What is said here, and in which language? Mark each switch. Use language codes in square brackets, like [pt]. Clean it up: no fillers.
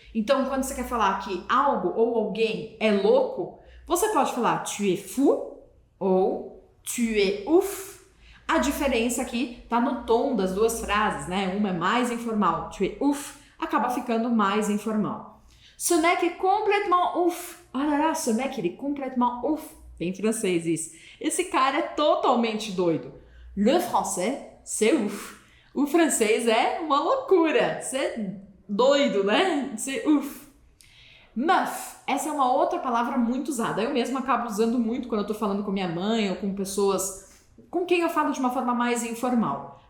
[pt] Então, quando você quer falar que algo ou alguém é louco, você pode falar [fr] tu es fou [pt] ou [fr] tu es ouf. [pt] A diferença aqui está no tom das duas frases, né? Uma é mais informal, [fr] tu es ouf, [pt] acaba ficando mais informal. [fr] Ce mec est complètement ouf. Ah là là, ce mec, il est complètement ouf. [pt] Bem francês isso. Esse cara é totalmente doido. [fr] Le français, c'est ouf. [pt] O francês é uma loucura. [fr] C'est [pt] doido, né? [fr] C'est ouf. [pt] Meuf, essa é uma outra palavra muito usada. Eu mesma acabo usando muito quando eu tô falando com minha mãe ou com pessoas com quem eu falo de uma forma mais informal.